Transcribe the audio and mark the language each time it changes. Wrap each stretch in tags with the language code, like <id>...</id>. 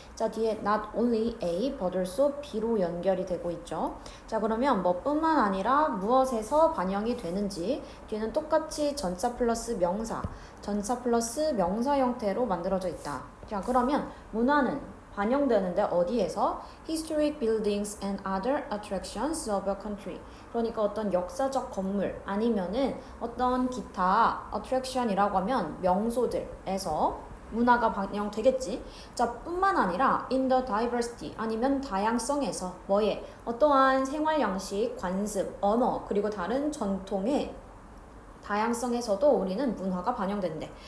<ko>자, 뒤에</ko> <en>not only A but also B</en> <ko>로 연결이 되고 있죠. 자, 그러면 뭐뿐만 아니라 무엇에서 반영이 되는지 뒤에는 똑같이 전차 플러스 명사, 전차 플러스 명사 형태로 만들어져 있다. 자, 그러면 문화는 반영되는데 어디에서?</ko> <en>Historic buildings and other attractions of a country.</en> <ko>그러니까 어떤 역사적 건물 아니면은 어떤 기타 attraction이라고 하면 명소들에서 문화가 반영되겠지. 자, 뿐만 아니라</ko> <en>in the diversity</en> <ko>아니면 다양성에서 뭐에? 어떠한 생활 양식, 관습, 언어 그리고 다른 전통의 다양성에서도 우리는 문화가 반영된대.</ko>